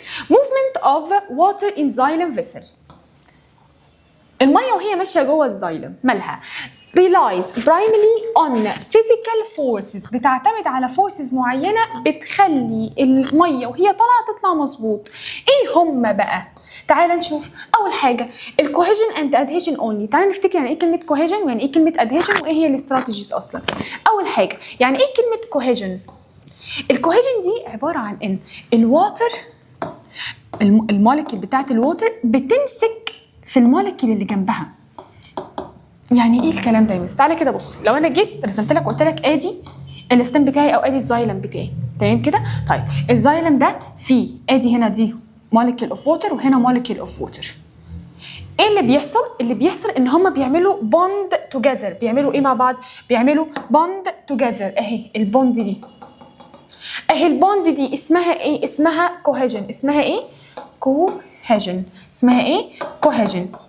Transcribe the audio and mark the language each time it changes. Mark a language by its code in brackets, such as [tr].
[en] movement of water in xylem vessel. [ar] الميه وهي ماشيه جوه الزايلم مالها؟ [en] relies primarily on physical forces [ar] بتعتمد على forces معينه بتخلي الميه وهي طالعه تطلع مظبوط. ايه هم بقى؟ تعال نشوف. اول حاجه الكوهيجن اند ادهيجن اونلي. تعال نفتكر يعني ايه كلمه كوهيجن ويعني ايه كلمه ادهيجن وايه هي الاستراتيجيز اصلا. اول حاجه يعني ايه كلمه كوهيجن؟ الكوهيجن دي عباره عن ان الواتر المولكيول بتاعت الواتر بتمسك في المولكيول اللي جنبها. يعني ايه الكلام ده يا مس؟ تعالى كده بص، لو انا جيت رسمت لك قلت لك ادي الستام بتاعي او ادي الزايلم بتاعي، تمام كده؟ طيب الزايلم ده فيه ادي هنا دي [en] molecule of water وهنا molecule of water. [ar] ايه اللي بيحصل؟ اللي بيحصل ان هما بيعملوا [en] bond together. [ar] بيعملوا ايه مع بعض؟ بيعملوا [en] bond together. [ar] اهي البوند دي، اهي البوند دي اسمها ايه؟ اسمها cohesion. اسمها ايه؟ cohesion. اسمها ايه؟ cohesion.